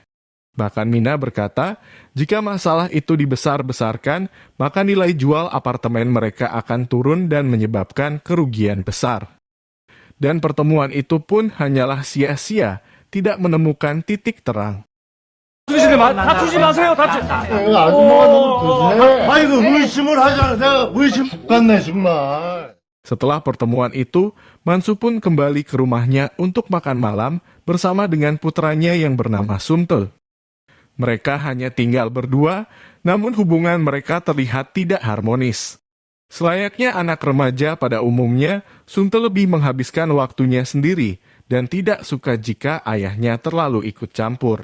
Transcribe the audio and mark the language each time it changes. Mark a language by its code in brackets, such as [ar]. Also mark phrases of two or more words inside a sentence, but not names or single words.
[id] Bahkan Mina berkata, jika masalah itu dibesar-besarkan, maka nilai jual apartemen mereka akan turun dan menyebabkan kerugian besar. Dan pertemuan itu pun hanyalah sia-sia, tidak menemukan titik terang. [ko] 다투지 마세요. 아줌마가 너무 드세. 아이고 의심을 하잖아. 내가 의심 갔네 정말. [id] Setelah pertemuan itu, Man-soo pun kembali ke rumahnya untuk makan malam bersama dengan putranya yang bernama Sum-tae. Mereka hanya tinggal berdua, namun hubungan mereka terlihat tidak harmonis. Selayaknya anak remaja pada umumnya, Sum-tae lebih menghabiskan waktunya sendiri dan tidak suka jika ayahnya terlalu ikut campur.